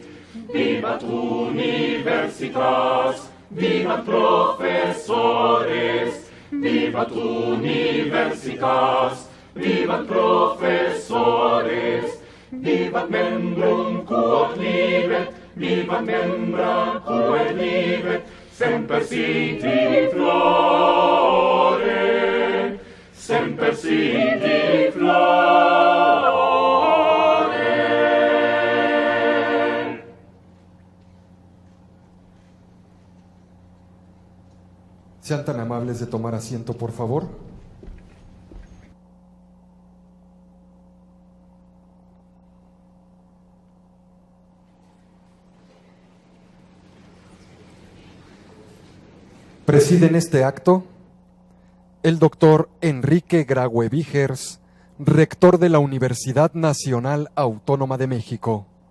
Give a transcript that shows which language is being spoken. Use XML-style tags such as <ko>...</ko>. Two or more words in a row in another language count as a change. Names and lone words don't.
<la>Vivat universitas, vivat professores, vivat universitas, vivat professores, vivat membrum quod libet, vivat membra quod libet, semper sit flore, semper sit flore.</la> <es>Sean tan amables de tomar asiento, por favor. Presiden este acto el doctor Enrique Graue Vigers, rector de la Universidad Nacional Autónoma de México.</es>